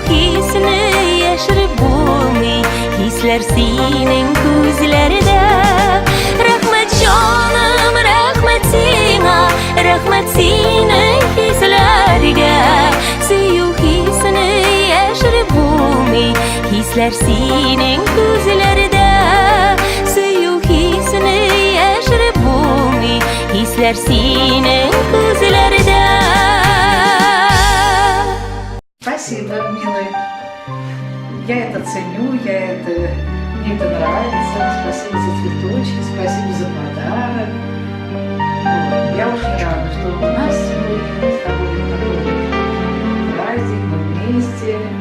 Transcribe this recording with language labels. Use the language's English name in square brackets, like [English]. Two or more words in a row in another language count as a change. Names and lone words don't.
[Tatar] hisini yaşırıp bulmi Hisler senin gözlerde Rahmet canım, rahmet sina Rahmet senin hislerge Süyük hisini yaşırıp bulmi Hisler senin gözlerde Süyük hisini yaşırıp bulmi Hisler senin gözlerde [Russian] Спасибо, милый. Я это ценю, мне это нравится. Спасибо за цветочки, спасибо за подарок. Я очень рада, что у нас сегодня с тобой такой праздник, мы вместе.